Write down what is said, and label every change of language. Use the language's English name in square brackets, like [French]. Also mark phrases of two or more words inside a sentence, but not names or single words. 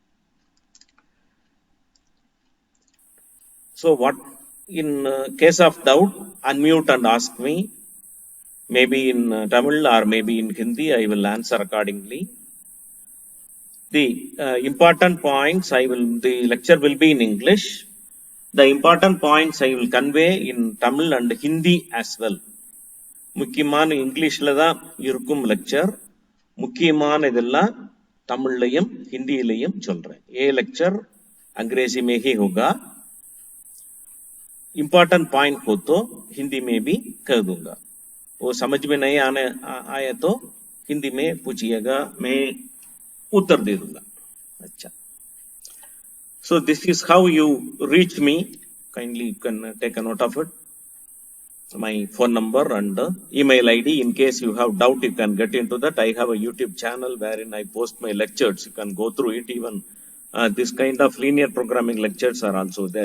[English] So what in case of doubt, unmute and ask me. Maybe in Tamil or maybe in Hindi, I will answer accordingly. The important points the lecture will be in English. The important points I will convey in Tamil and Hindi as well. [Tamil] முக்கியமான இங்கிலீஷ்ல தான் இருக்கும் லெக்சர். முக்கியமான இதெல்லாம் தமிழ்லையும் ஹிந்தியிலையும் சொல்றேன். [Hindi] ये लेक्चर अंग्रेजी में ही होगा. [English] important point [Hindi] हो तो हिंदी में भी कह दूंगा. वो समझ में नहीं आया तो हिंदी में पूछिएगा, मैं उत्तर दे दूंगा. अच्छा. [English] So this is how you reach me. Kindly you can take a note of it. My phone number and email ID. In case you have doubt, you can get into that. I have a YouTube channel wherein I post my lectures. You can go through it. Even this kind of linear programming lectures are also there.